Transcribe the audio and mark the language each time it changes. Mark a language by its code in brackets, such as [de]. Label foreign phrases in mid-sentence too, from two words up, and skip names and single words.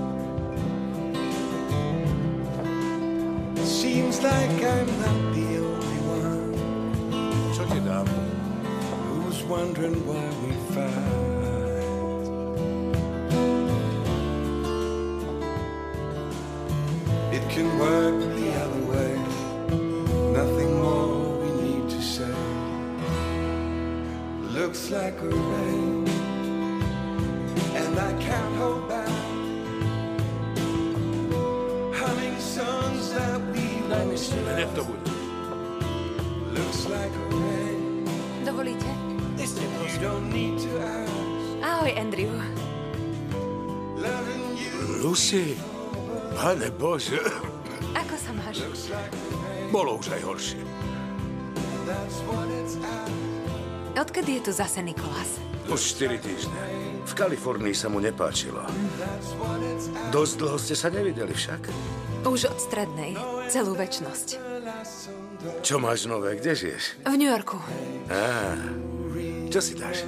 [en] Seems like I'm not the only one [sk] Čo ti dám? [en] who's wondering why we fight. It can work the other way. Nothing more we need to say. Looks like a rain, and I can't hold back. Humming songs that we won't [sk] Nech to bude. [en] Looks like a rain. [sk] Dovolíte? [en] You don't need to ask. [sk] Ahoj, Andrew. [en] Loving you Lucy, [sk] pane Bože, Ako sa máš? bolo už aj horšie. [en] that's what it's at. [sk] Odkedy je tu zase Nicholas? Už 4 týždne. V Kalifornii sa mu nepáčilo. Dosť dlho ste sa nevideli však. Už od strednej. Celú večnosť. Čo máš nové? Kde žiješ? V New Yorku. Čo si dáš?